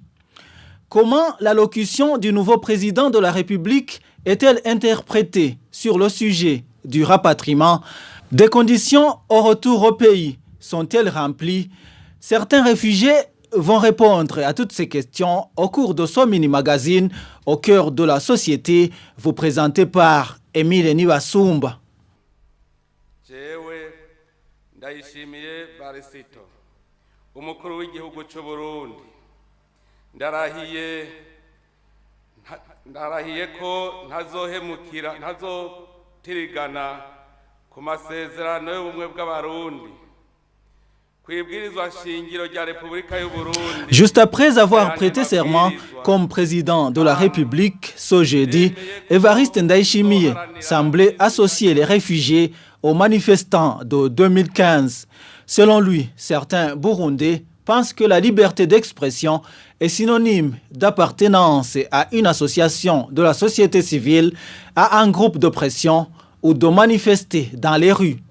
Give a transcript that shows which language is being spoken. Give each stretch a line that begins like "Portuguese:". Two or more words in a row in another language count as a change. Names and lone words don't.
French: Comment l'allocution du nouveau président de la République est-elle interprétée sur le sujet du rapatriement? Des conditions au retour au pays sont-elles remplies? Certains réfugiés vont répondre à toutes ces questions au cours de ce mini-magazine au cœur de la société, vous présenté par Émile Niwasumba.
Rundi: Jewe Ndayishimiye Barisito umukuru w'igihugu cy'u Burundi ndarahiye ko ntazotirigana ku masezerano y'ubumwe bw'abarundi.
French: Juste après avoir prêté serment comme président de la République ce jeudi, Évariste Ndayishimiye semblait associer les réfugiés aux manifestants de 2015. Selon lui, certains Burundais pensent que la liberté d'expression est synonyme d'appartenance à une association de la société civile, à un groupe de pression ou de manifester dans les rues.